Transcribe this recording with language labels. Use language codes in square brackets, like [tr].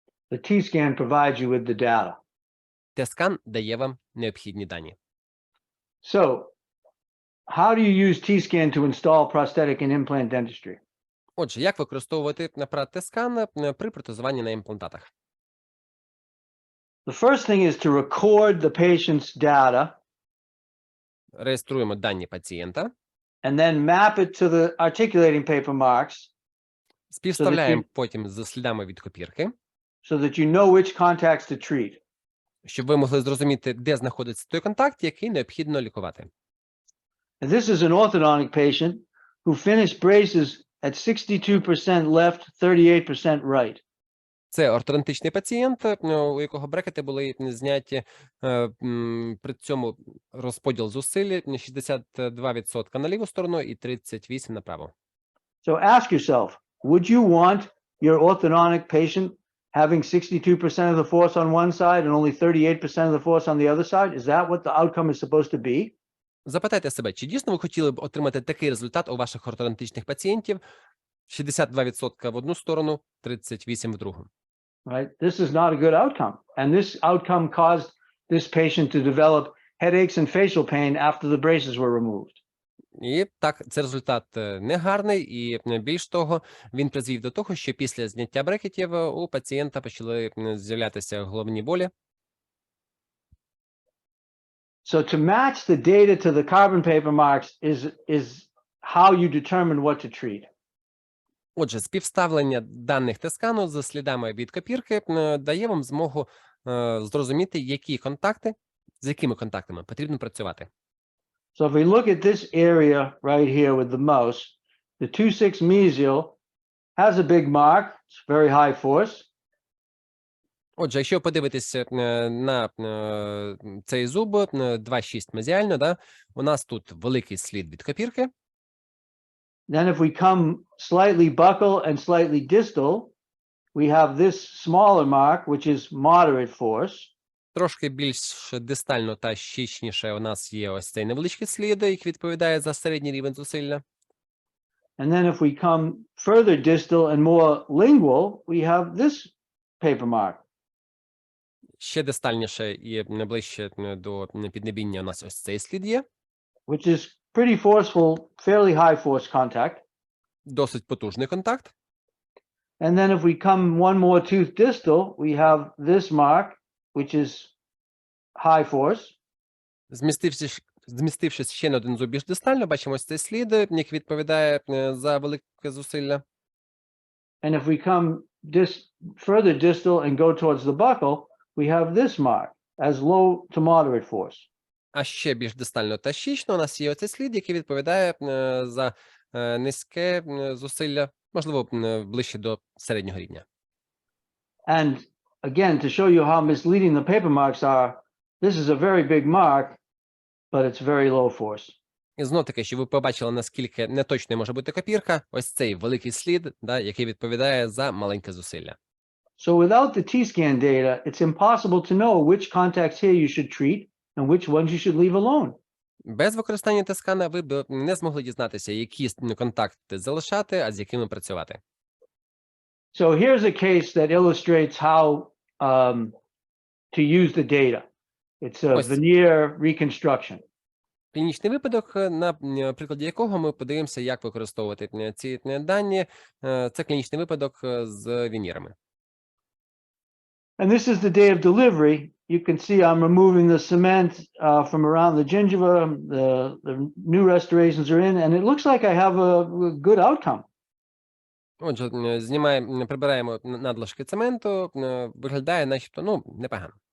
[en] The T-scan provides you with the data. [uk] Т-скан дає вам необхідні дані. [en] So, how do you use T-scan to install prosthetic and implant dentistry? [uk] Отже, як використовувати апарат Т-скан при протезуванні на імплантатах? [en] The first thing is to record the patient's data [uk] Реєструємо дані пацієнта, [en] and then map it to the articulating paper marks [uk] співставляємо потім з слідами від копірки, [en] so that you know which contacts to treat. [uk] щоб ви могли зрозуміти, де знаходиться той контакт, який необхідно лікувати. [en] And this is an orthodontic patient who finished braces at 62% left, 38% right. [uk] Це ортодонтичний пацієнт, у якого брекети були зняті, при цьому розподіл зусиль 62% на ліву сторону і 38% направо. [en] So ask yourself, would you want your orthodontic patient having 62% of the force on one side and only 38% of the force on the other side? Is that what the outcome is supposed to be? [uk] Запитайте себе, чи дійсно ви хотіли б отримати такий результат у ваших ортодонтичних пацієнтів? 62% в одну сторону, 38% в другу. [en] Right? This is not a good outcome. And this outcome caused this patient to develop headaches and facial pain after the braces were removed. [uk] І так, це результат негарний, і більш того, він призвів до того, що після зняття брекетів у пацієнта почали з'являтися головні болі. [en] So to match the data to the carbon paper marks is how you determine what to treat. [uk] Отже, співставлення даних тескану з слідами від копірки дає вам змогу зрозуміти, з якими контактами потрібно працювати. [en] So if we look at this area right here with the mouse, the 2-6 mesial has a big mark, it's very high force. [uk] Отже, якщо подивитися на цей зуб 2,6 мезіально, да, у нас тут великий слід від копірки. [en] Then if we come slightly buccal and slightly distal, we have this smaller mark, which is moderate force. [uk] Трошки більш дистально та щічніше у нас є ось цей невеличкий слід, який відповідає за середній рівень зусилля. [en] And then if we come further distal and more lingual, we have this paper mark. [uk] Ще дистальніше і ближче до піднебіння у нас ось цей слід є. [en] Which is pretty forceful, fairly high force contact. [uk] Досить потужний контакт. [en] And then if we come one more tooth distal, we have this mark, which is high force. [uk] Змістившись ще на один зуб більш дистально, бачимо ось цей слід, який відповідає за велике зусилля. [en] And if we come further distal and go towards the buccal, we have this mark as low to moderate force. [uk] А ще більш дистально та щічно у нас є оцей слід, який відповідає за низьке зусилля, можливо, ближче до середнього рівня. [en] And again, to show you how misleading the paper marks are, this is a very big mark, but it's very low force. [uk] І знов таки, щоб ви побачили, наскільки неточною може бути копірка, ось цей великий слід, да, який відповідає за маленьке зусилля. [en] So without the T-scan data, it's impossible to know which contacts here you should treat and which ones you should leave alone. [uk] Без використання тескана ви б не змогли дізнатися, які контакти залишати, а з якими працювати. [en] So here's a case that illustrates how to use the data. It's a veneer reconstruction. [uk] Клінічний випадок, на прикладі якого ми подивимося, як використовувати ці дані. Це клінічний випадок з вінірами. [en] And this is the day of delivery. You can see I'm removing the cement from around the gingiva. The new restorations are in, and it looks like I have a good outcome. [uk] Отже, прибираємо надлишки цементу, виглядає начебто, непогано.